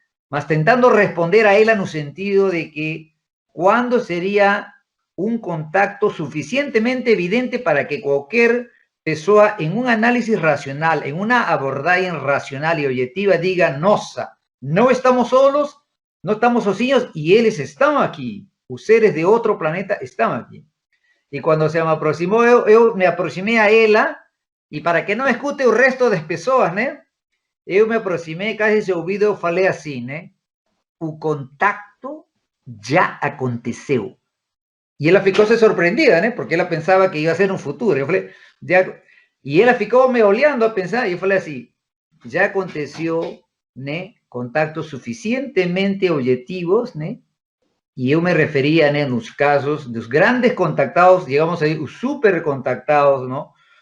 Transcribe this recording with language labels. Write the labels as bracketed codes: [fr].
[es] Mas tentando responder a ella en un sentido de que cuándo sería un contacto suficientemente evidente para que cualquier persona en un análisis racional, en una abordaje racional y objetiva diga, [pt] nossa, [es] no estamos solos, no estamos sozinhos y ellos están aquí, los seres de otro planeta están aquí. Y cuando se me aproximó, yo me aproximé a ella y para que no escute el resto de personas, ¿no? Yo me aproximé, casi se ouvido, [pt] eu falei assim, né? O contacto já aconteceu. [es] Y ella [pt] ficou se [es] sorprendida, ¿no? Porque ella pensaba que iba a ser un futuro. Yo [pt] falei, [es] ya... Y ella [pt] ficou me olhando [es] a pensar, y yo [pt] falei [es] así, ya aconteció, ¿no? Contactos suficientemente objetivos, ¿no? Y yo me refería, ¿no? En los casos de los grandes contactados, digamos ahí, los super contactados, ¿no?